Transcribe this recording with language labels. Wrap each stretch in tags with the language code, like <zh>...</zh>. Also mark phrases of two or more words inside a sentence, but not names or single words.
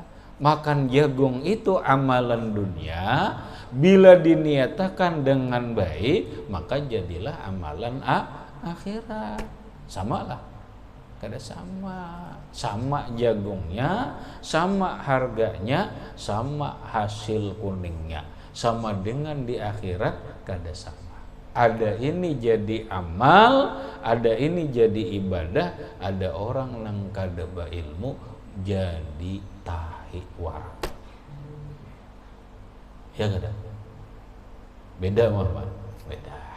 <id>Makan jagung itu amalan dunia, bila diniatkan dengan baik, maka jadilah amalan akhirat.</id> <bjn>Samalah, kada sama. Sama jagungnya, sama harganya, sama hasil kuningnya, sama dengan di akhirat kada sama. Ada ini jadi amal, ada ini jadi ibadah, ada orang nang kada berilmu jadi tahi warang. Ya kada? Beda Muhammad, beda.</bjn>